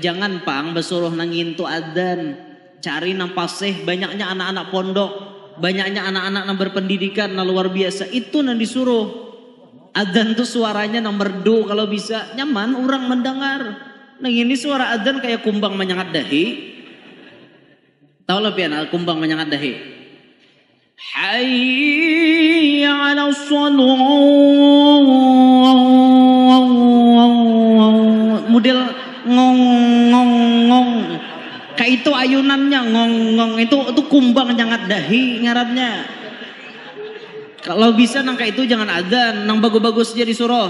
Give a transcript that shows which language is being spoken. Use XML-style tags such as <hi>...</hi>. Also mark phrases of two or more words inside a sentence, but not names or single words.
<bjn>Jangan pang besuruh nangin tu adzan. Cari nang paseh banyaknya anak-anak pondok. Banyaknya anak-anak yang berpendidikan yang luar biasa. Itu nang disuruh. Adzan tuh suaranya nang merdu kalau bisa nyaman orang mendengar. Nah ini suara adzan kayak kumbang menyangat dahi. Tahu lah pian kumbang menyangat dahi.</bjn> <ar>حي على الصلاة.</ar> <bjn>Model ngong ngong ngong. Kayak itu ayunannya ngong ngong itu kumbang menyangat dahi ngarannya. Kalau bisa nang kayak itu jangan adzan, nang bagus-bagus jadi suruh.</bjn>